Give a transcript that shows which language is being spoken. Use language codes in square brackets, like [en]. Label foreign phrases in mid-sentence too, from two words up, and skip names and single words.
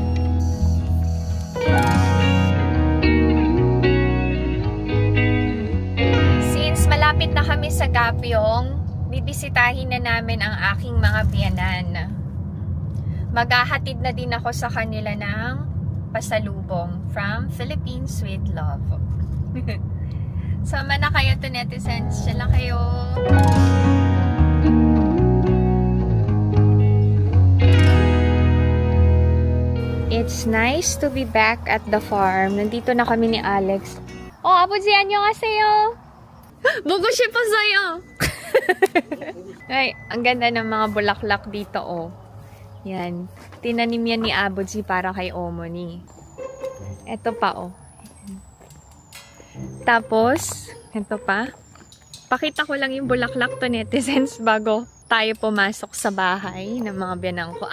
[tl] Since malapit na kami sa Gapyong, bibisitahin na namin ang aking mga biyanan. Maghahatid na din ako sa kanila ng pasalubong [en] from Philippines with Love. [tl] Sama na kayo [en] to netizens. [tl] Siya lang kayo. [en] It's nice to be back at the farm. [tl] Nandito na kami ni Alex. [ko] Oh, 아버지 안녕하세요. 보고 싶었어요. [tl] Ay, ang ganda ng mga bulaklak dito, oh. Yan. Tinanim yan ni Aboji para kay Omoni. Ito pa, oh. Tapos, ito pa. Pakita ko lang yung bulaklak [en] to netizens [tl] bago tayo pumasok sa bahay ng mga biyanang ko.